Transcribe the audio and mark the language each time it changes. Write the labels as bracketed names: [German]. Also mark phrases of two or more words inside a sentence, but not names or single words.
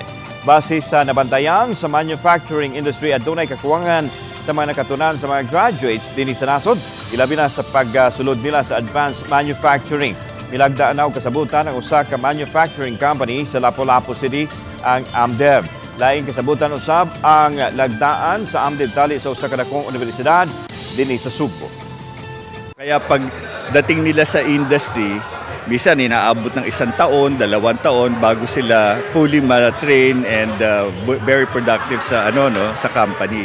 [Cebuano] Base sa nabantayan sa [English] manufacturing industry, [Cebuano] adunay kakuwangan sa mga nakatunan sa mga graduates dinhi sa nasod, ilabi na sa pagsulod nila sa [English] advanced manufacturing. [Cebuano] Milagdaan na kasabutan ang usa ka [English] manufacturing company [Cebuano] sa Lapu-Lapu City ang AMDEV. Laing kasabutan usab ang lagdaan sa AMDEV tali sa usa ka dakong universidad dinhi sa Subo. [Filipino] Kaya pag dating nila sa industry, bisan inaabot ng 1 taon, 2 taon bago sila fully ma-train [English] and very productive [Filipino] sa sa company.